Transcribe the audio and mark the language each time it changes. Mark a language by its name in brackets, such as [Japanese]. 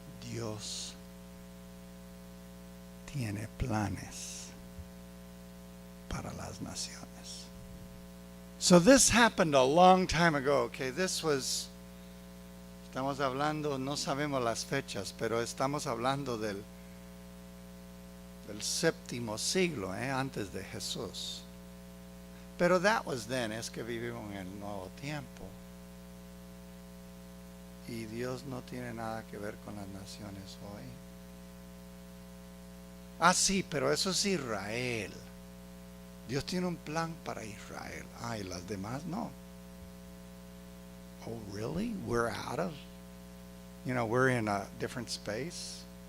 [Spanish] Dios tiene planes para las naciones. [English] So this happened a long time ago. [Spanish] Okay, estamos hablando, no sabemos las fechas, pero estamos hablando del séptimo siglo, antes de Jesús. Pero [English] that was then, [Spanish] es que vivimos en el nuevo tiempo. Y Dios no tiene nada que ver con las naciones hoy. Ah, sí, pero eso es Israel. Dios tiene un plan para Israel. Ah, y las demás no. [English] Oh, really? We're out of, we're in a different space.